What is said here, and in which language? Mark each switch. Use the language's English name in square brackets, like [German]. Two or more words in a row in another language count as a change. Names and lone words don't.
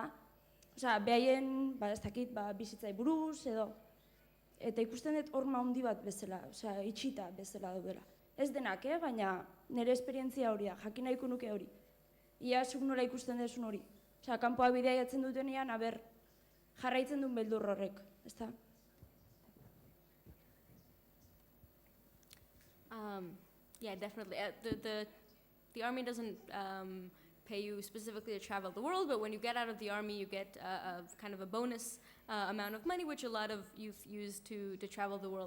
[Basque] Osea, behaien, ez dakit, bizitzai buruz edo, eta ikusten dut horma handi bat bezala, osea, itxita bezala daudela. Ez denak, baina nire esperientzia hori da, jakin nahiko nuke hori. Ia zuk nola ikusten duzun hori. Osea, kanpoa bidaiatzen dutenean, jarraitzen duen beldur horrek, ezta? [English] Yeah, definitely. The army doesn't pay you specifically to travel the world, but when you get out of the army, you get kind of a bonus amount of money, which a lot of youth use to travel the world.